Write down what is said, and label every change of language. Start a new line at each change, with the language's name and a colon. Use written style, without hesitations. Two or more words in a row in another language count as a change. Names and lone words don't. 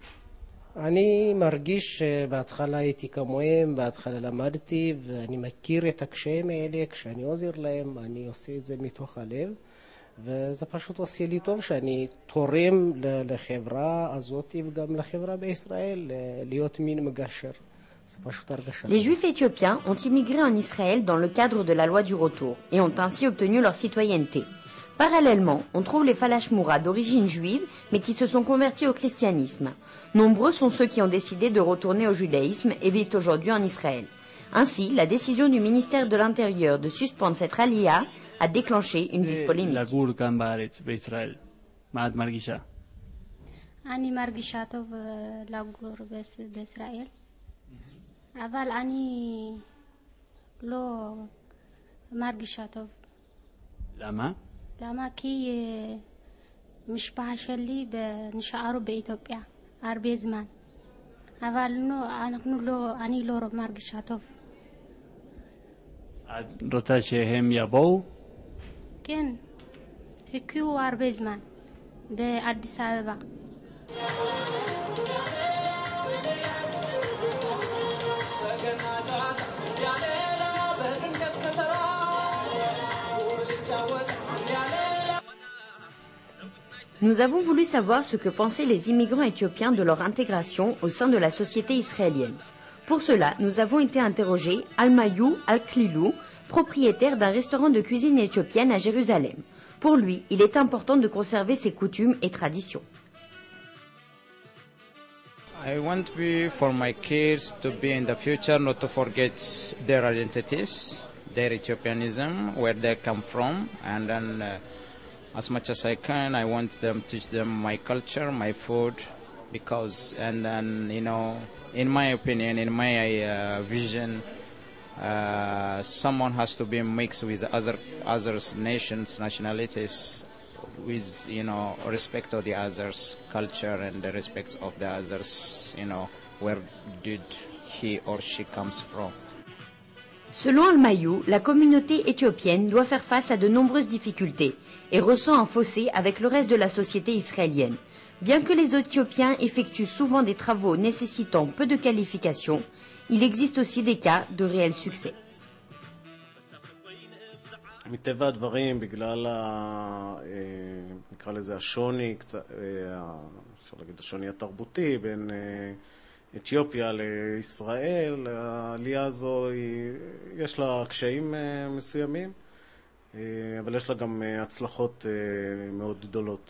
Hebrew: אני מרגיש שבהתחלה הייתי כמוהם, בהתחלה למדתי ואני מכיר את הקשיים האלה, כשאני עוזר להם אני עושה את זה מתוך הלב, וזה פשוט עושה לי טוב שאני תורם לחברה הזאת וגם לחברה בישראל, להיות מין מגשר.
French: Les Juifs éthiopiens ont immigré en Israël dans le cadre de la loi du retour et ont ainsi obtenu leur citoyenneté. Parallèlement, on trouve les Falashmoura d'origine juive mais qui se sont convertis au christianisme. Nombreux sont ceux qui ont décidé de retourner au judaïsme et vivent aujourd'hui en Israël. Ainsi, la décision du ministère de l'Intérieur de suspendre cette rallia a déclenché une vive polémique.
Hebrew: אני מרגישה טוב לגור בישראל, אבל אני לא מרגישה טוב. למה? למה? כי משפחה שלי נשארו באתיופיה הרבה זמן, אבל אני לא מרגישה טוב. את רוצה שהם יבואו? כן, חיכו הרבה זמן באדיס אבבה.
French: Nous avons voulu savoir ce que pensaient les immigrants éthiopiens de leur intégration au sein de la société israélienne. Pour cela, nous avons été interrogés Almayou Al-Klilou, propriétaire d'un restaurant de cuisine éthiopienne à Jérusalem. Pour lui, il est important de conserver ses coutumes et traditions.
English: I want for my kids to be in the future not to forget their identities, their Ethiopianism, where they come from, and then as much as I can, I want them to teach them my culture, my food, because, and then, you know, in my opinion, in my vision, someone has to be mixed with other nations, nationalities, with, you know, respect of the others' culture and the respect of the others, you know, where did he or she comes from.
French: Selon Al-Mayou, la communauté éthiopienne doit faire face à de nombreuses difficultés et ressent un fossé avec le reste de la société israélienne. Bien que les Éthiopiens effectuent souvent des travaux nécessitant peu de qualifications, il existe aussi des cas de réel succès.
Hebrew: מטבע הדברים, בגלל נקרא לזה השוני, אפשר להגיד השוני התרבותי בין אתיופיה לישראל, העלייה הזו יש לה קשיים מסוימים, אבל יש לה גם הצלחות מאוד גדולות.